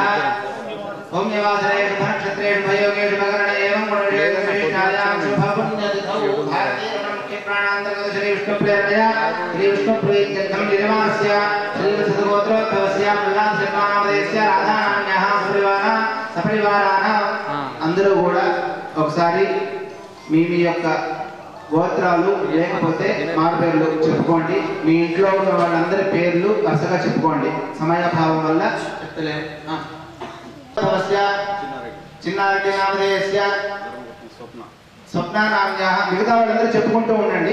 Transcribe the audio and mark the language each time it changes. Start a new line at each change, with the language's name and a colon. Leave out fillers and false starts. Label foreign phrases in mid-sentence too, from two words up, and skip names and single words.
Sanskrit: सौम्यवासरे शुभनक्षत्रेषु भयोगेषु भगरणे एवं गुणेषु विशिष्टायां शुभपुण्यतिथौ भारतीयमुख्यप्राणान्तर्गत श्रीविष्णुप्रेरणया श्रीविष्णुप्रीत्यर्थं निर्मास्य श्रीवत्सगोत्रोद्भवस्य प्रह्लादशर्मानामदेस्य राधानाम्याः
Telugu: సపరివారాన అందరూ కూడా ఒకసారి మీ యొక్క గోత్రాలు లేకపోతే మారు పేర్లు చెప్పుకోండి. మీ ఇంట్లో ఉన్న వాళ్ళందరి పేర్లు వరుసగా చెప్పుకోండి. సమయాభావం వల్ల చెప్తలేము. చిన్నారెడ్డి
Sanskrit: నామధేయస్య స్వప్న నామ్యాః
Telugu: మిగతా వాళ్ళందరూ చెప్పుకుంటూ ఉండండి.